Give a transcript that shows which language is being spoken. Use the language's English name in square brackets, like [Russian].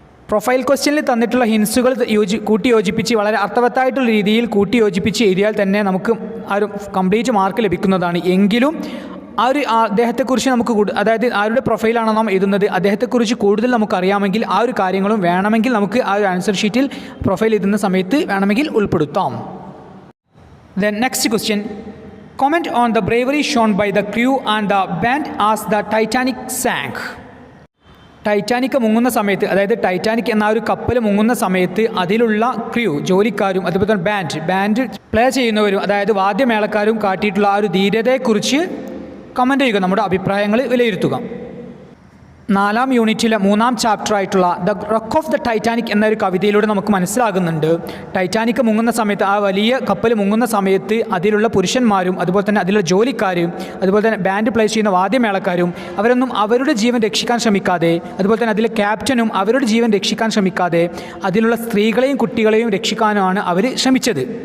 [Malayalam] Profile ക്വസ്റ്റ്യനിൽ തന്നിട്ടുള്ള ഹിൻസുകൾ കൂട്ടിയോജിപ്പിച്ച് വളരെ അർത്ഥവത്തായിട്ടുള്ള രീതിയിൽ കൂട്ടിയോജിപ്പിച്ച് എഴുതിയാൽ തന്നെ നമുക്ക് ആ ഒരു കംപ്ലീറ്റ് മാർക്ക് ലഭിക്കുന്നതാണ്. എങ്കിലും ആ ഒരു അദ്ദേഹത്തെക്കുറിച്ച് നമുക്ക് അതായത് ആരുടെ പ്രൊഫൈലാണോ നാം എഴുതുന്നത് അദ്ദേഹത്തെക്കുറിച്ച് കൂടുതൽ നമുക്കറിയാമെങ്കിൽ ആ ഒരു കാര്യങ്ങളും വേണമെങ്കിൽ നമുക്ക് ആ ഒരു ആൻസർ ഷീറ്റിൽ പ്രൊഫൈൽ എഴുതുന്ന സമയത്ത് വേണമെങ്കിൽ ഉൾപ്പെടുത്താം. [English] Then next question, comment on the bravery shown by the crew and the band as the Titanic sank. [Malayalam] Titanic മുങ്ങുന്ന സമയത്ത്, അതായത് ടൈറ്റാനിക് എന്ന ഒരു കപ്പൽ മുങ്ങുന്ന സമയത്ത് അതിലുള്ള ക്രൂ ജോലിക്കാരും അതുപോലെ തന്നെ ബാൻഡ് പ്ലേ ചെയ്യുന്നവരും അതായത് വാദ്യമേളക്കാരും കാട്ടിയിട്ടുള്ള ആ ഒരു ധീരതയെക്കുറിച്ച് കമൻറ്റ് ചെയ്യുക, നമ്മുടെ അഭിപ്രായങ്ങൾ വിലയിരുത്തുക. 4ാം യൂണിറ്റിലെ 3ാം ചാപ്റ്ററായിട്ടുള്ള the rock of the Titanic എന്നൊരു കവിതയിലൂടെ നമുക്ക് മനസ്സിലാകുന്നുണ്ട്, ടൈറ്റാനിക് മുങ്ങുന്ന സമയത്ത്, ആ വലിയ കപ്പൽ മുങ്ങുന്ന സമയത്ത് അതിലുള്ള പുരുഷന്മാരും അതുപോലെ തന്നെ അതിലുള്ള ജോലിക്കാരും അതുപോലെ തന്നെ ബാൻഡ് പ്ലേ ചെയ്യുന്ന വാദ്യമേളക്കാരും അവരൊന്നും അവരുടെ ജീവൻ രക്ഷിക്കാൻ ശ്രമിക്കാതെ, അതുപോലെ തന്നെ അതിലെ ക്യാപ്റ്റനും അവരുടെ ജീവൻ രക്ഷിക്കാൻ ശ്രമിക്കാതെ അതിലുള്ള സ്ത്രീകളെയും കുട്ടികളെയും രക്ഷിക്കാനാണ് അവർ ശ്രമിച്ചത്.